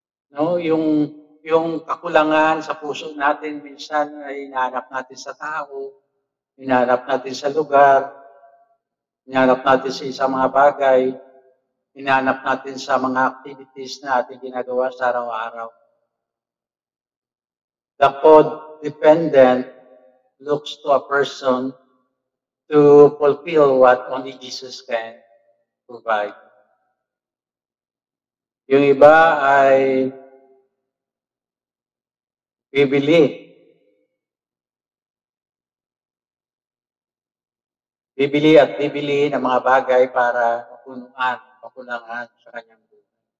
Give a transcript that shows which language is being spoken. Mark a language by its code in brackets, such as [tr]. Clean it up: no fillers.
[tl] No, yung kakulangan sa puso natin minsan ay hinahanap natin sa tao, hinahanap natin sa lugar, hinahanap natin sa isang mga bagay, hinahanap natin sa mga activities na ating ginagawa sa araw-araw. [en] The codependent looks to a person to fulfill what only Jesus can provide. [tl] Yung iba ay bibili at bibili ng mga bagay para mapunuan sa kanyang buhay.